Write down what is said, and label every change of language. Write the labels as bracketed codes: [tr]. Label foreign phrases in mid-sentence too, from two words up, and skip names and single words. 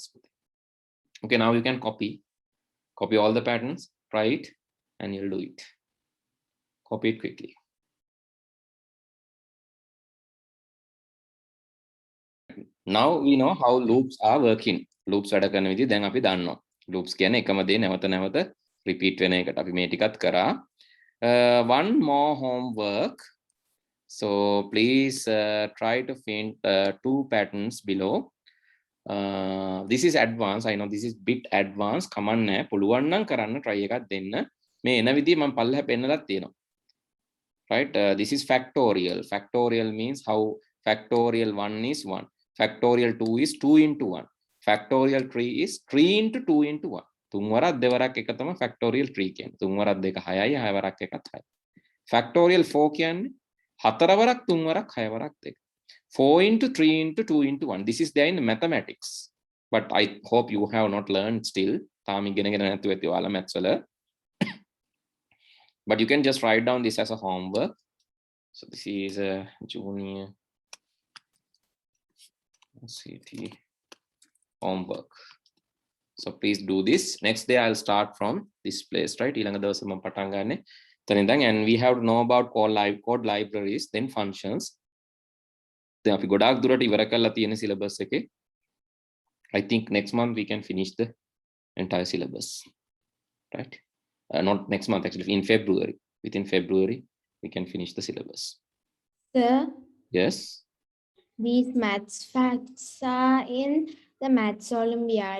[en] Okay, now you can copy all the patterns, try it, and you'll do it. Copy it quickly. Now we know how loops are working. [si] Loops වැඩ කරන විදිහ දැන් අපි දන්නවා. Loops කියන්නේ එකම දේ නැවත repeat වෙන එකට. අපි මේ ටිකත් කරා. [en] One more homework. So please try to find 2 patterns below. This is advanced. I know this is bit advanced. [si] කමන්න නැහැ. පුළුවන් නම් කරන්න try එකක් දෙන්න. මේ එන විදිහ මම පල්ලෙහා පෙන්නලා තියෙනවා. [en] Right? This is factorial. Factorial means how factorial 1 is 1. Factorial 2 is 2 into 1. Factorial 3 is 3 into 2 into 1. [si] 3 වරක් දෙවරක් එක තමයි factorial 3 කියන්නේ. 3 වරක් දෙක 6යි 6 වරක් එකත් 6යි. Factorial 4 කියන්නේ 4 වරක් 3 වරක් 6 වරක් දෙක. [en] 4 into 3 into 2 into 1. This is there in mathematics. But I hope you have not learned still. [si] තාම ඉගෙනගෙන නැතුව ඇති ඔයාලා maths වල. [en] But you can just write down this as a homework. So this is a junior CT homework. So please do this. Next day I'll start from this place, right? [si] ඊළඟ දවසේ මම පටන් ගන්නෙ එතන ඉඳන්, [en] and we have to know about code libraries, then functions. [si] දැන් අපි ගොඩාක් දුරට ඉවර කරලා තියෙන syllabus එකේ. [en] I think next month we can finish the entire syllabus, right? Not next month, actually, in February. Within February, we can finish the syllabus. Sir, Yes. these maths facts are in The Maths Olympiad.